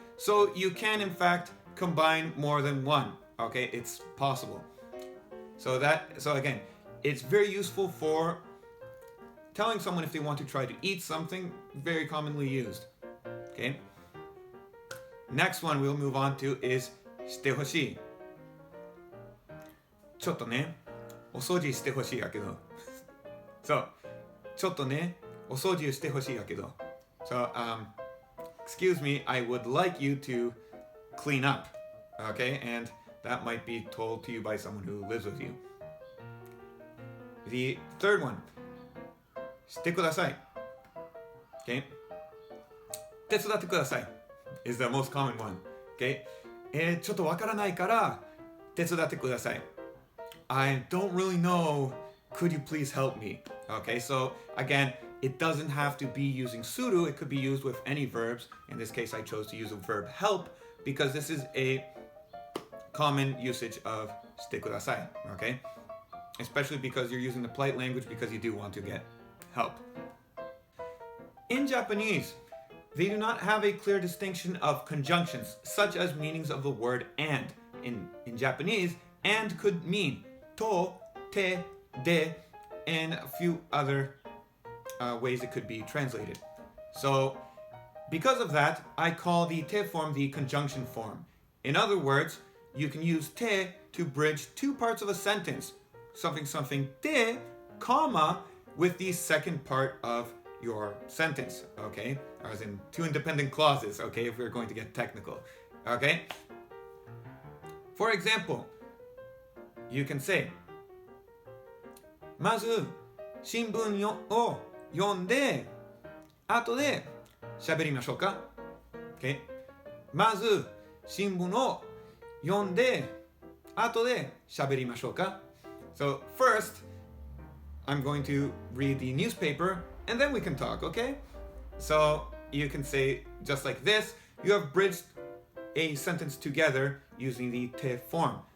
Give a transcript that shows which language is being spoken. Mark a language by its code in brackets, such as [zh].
[en] So you can in fact combine more than one, okay? It's possible. So again, it's very useful for telling someone if they want to try to eat something, very commonly used, okay? Next one we'll move on to is shite hoshii. [ja] ちょっとね、お掃除してほしいやけど。そう、ちょっとね、お掃除してほしいやけど。 [en] So, excuse me, I would like you to clean up, okay? And that might be told to you by someone who lives with you. The third one, してください. Okay? [ja] 手伝ってください [en] is the most common one. Okay? [ja] ちょっとわからないから手伝ってください. [en] I don't really know. could you please help me? Okay, so again, it doesn't have to be using suru. It could be used with any verbs. In this case, I chose to use a verb help because this is a common usage of してください, okay? Especially because you're using the polite language because you do want to get help. In Japanese, they do not have a clear distinction of conjunctions, such as meanings of the word and. In Japanese, and could mean to, te, de, and a few other ways it could be translated. So, because of that, I call the te form the conjunction form. In other words, you can use te to bridge two parts of a sentence. Something something te, comma, with the second part of your sentence, okay? As in two independent clauses, okay, if we're going to get technical, okay? For example, you can say, [ja] まず新聞を読んで後で喋りましょうか [en] Okay? [ja] まず新聞を読んで後で喋りましょうか [en] So first, I'm going to read the newspaper and then we can talk, okay? So you can say just like this, you have bridged a sentence together using the te form.